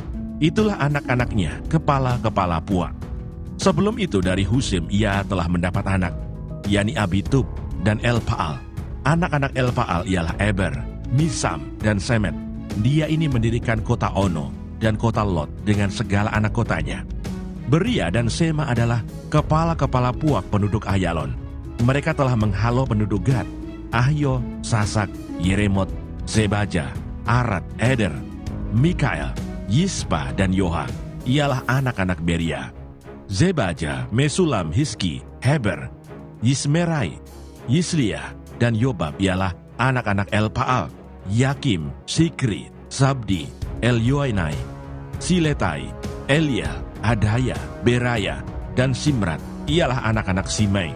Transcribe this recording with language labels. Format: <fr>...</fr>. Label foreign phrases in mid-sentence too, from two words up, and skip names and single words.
<id>Itulah anak-anaknya, kepala-kepala puak. Sebelum itu dari Husim ia telah mendapat anak, yakni Abitub dan Elpaal. Anak-anak Elpaal ialah Eber, Misam, dan Semet. Dia ini mendirikan kota Ono dan kota Lot dengan segala anak kotanya. Beria dan Sema adalah kepala-kepala puak penduduk Ayalon. Mereka telah menghalau penduduk Gad, Ahio, Sasak, Yeremot, Zebaja, Arad, Eder, Mikael, Yispa, dan Yoha. Ialah anak-anak Beria. Zebaja, Mesulam, Hiski, Heber, Yismerai, Yisliah, dan Yobab ialah anak-anak Elpaal, Yakim, Sikri, Sabdi, Elyoenai, Siletai, Eliel, Adaya, Beraya, dan Simrat ialah anak-anak Simei.</id>